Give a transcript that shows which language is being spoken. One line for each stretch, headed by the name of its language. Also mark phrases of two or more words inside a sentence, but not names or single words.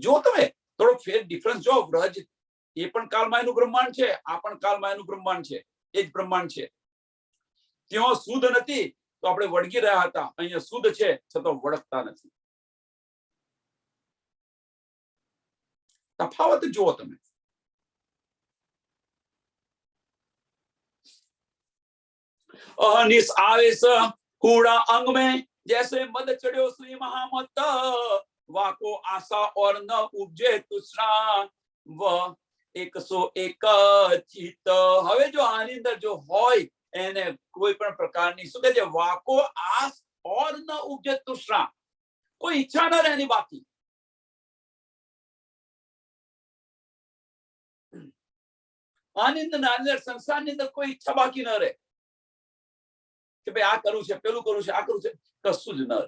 Gujarati: જો તમે થોડો ફેર ડિફરન્સ જો, વ્રજ એ પણ કાલમાયનું બ્રહ્માંડ છે, આ પણ કાલમાયનું બ્રહ્માંડ છે, એ જ બ્રહ્માંડ છે. ત્યાં શુદ્ધ નથી તો આપણે વળગી રહ્યા હતા, અહીંયા શુદ્ધ છે છતાં વળગતા નથી. તફાવત જુઓ તમે.
Hindi: अनिस आवेश कूड़ा अंग में जैसे मद चढ़ो श्री महामत वाको आशा और न उपजे तुष्णा व 101 चित.
Gujarati: હવે જો આની અંદર જો હોય એને કોઈ પણ પ્રકારની શું કહે છે,
Hindi: वाको आस और न उपजे तृष्णा,
Gujarati: કોઈ ઈચ્છા ન રહે એની બાકી. આની અંદર સંસારની અંદર કોઈ ઈચ્છા બાકી ન રહે કે ભાઈ આ કરવું છે, પેલું કરવું છે, આ કરવું છે, કશું જ ન રહે.